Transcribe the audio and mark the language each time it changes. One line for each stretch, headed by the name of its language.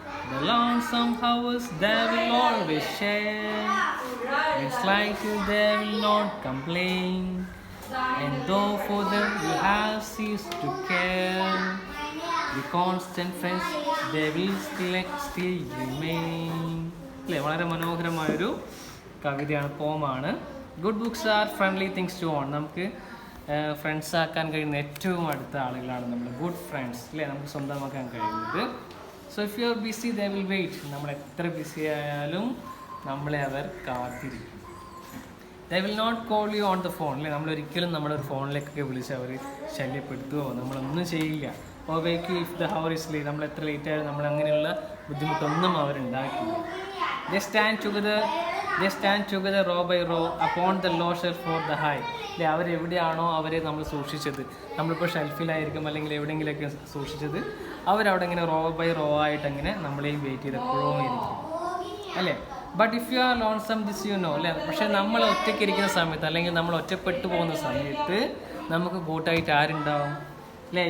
English: The lonesome hours they will always share. It's like you they will not complain. And though for them you have ceased to care, the constant friends they will still remain.
Malayalam: അല്ലേ, വളരെ മനോഹരമായൊരു കവിതയാണ്, പോമാണ്.
English: Good books are friendly things to own.
Malayalam: നമുക്ക് friends ആക്കാൻ കഴിയുന്ന ഏറ്റവും അടുത്ത ആളുകളാണ് നമ്മൾ ഗുഡ് ഫ്രണ്ട്സ്, അല്ലേ, നമുക്ക് സ്വന്തമാക്കാൻ കഴിയുന്നത്.
English: So if you are busy they will wait.
Malayalam: നമ്മൾ എത്ര ബിസി ആയാലും നമ്മളെ അവർ കാത്തിരിക്കും.
English: they will not call you on the phone,
Malayalam: അല്ലേ, നമ്മളൊരിക്കലും നമ്മുടെ ഒരു ഫോണിലേക്കൊക്കെ വിളിച്ച് അവർ ശല്യപ്പെടുത്തുകയോ നമ്മളൊന്നും ചെയ്യില്ല.
English: oh wake you if the hour is late,
Malayalam: നമ്മൾ എത്ര ലേറ്റ് ആയാലും നമ്മൾ അങ്ങനെയുള്ള ബുദ്ധിമുട്ടൊന്നും അവരുണ്ടാക്കില്ല.
English: They stand together row by row upon the low shelf or the high.
Malayalam: അല്ലേ, അവരെവിടെയാണോ അവരെ നമ്മൾ സൂക്ഷിച്ചത്, നമ്മളിപ്പോൾ ഷെൽഫിലായിരിക്കും അല്ലെങ്കിൽ എവിടെയെങ്കിലുമൊക്കെ സൂക്ഷിച്ചത്, അവരവിടെ ഇങ്ങനെ റോ ബൈ റോ ആയിട്ട് അങ്ങനെ നമ്മളെയും വെയിറ്റ് ചെയ്ത് എപ്പോഴും ഇരിക്കും, അല്ലേ.
English: but if you are lonesome this you know,
Malayalam: അല്ലേ. പക്ഷേ നമ്മൾ ഒറ്റയ്ക്ക് ഇരിക്കുന്ന സമയത്ത് അല്ലെങ്കിൽ നമ്മൾ ഒറ്റപ്പെട്ടു പോകുന്ന സമയത്ത് നമുക്ക് കൂട്ടായിട്ട് ആരുണ്ടാവും, അല്ലേ.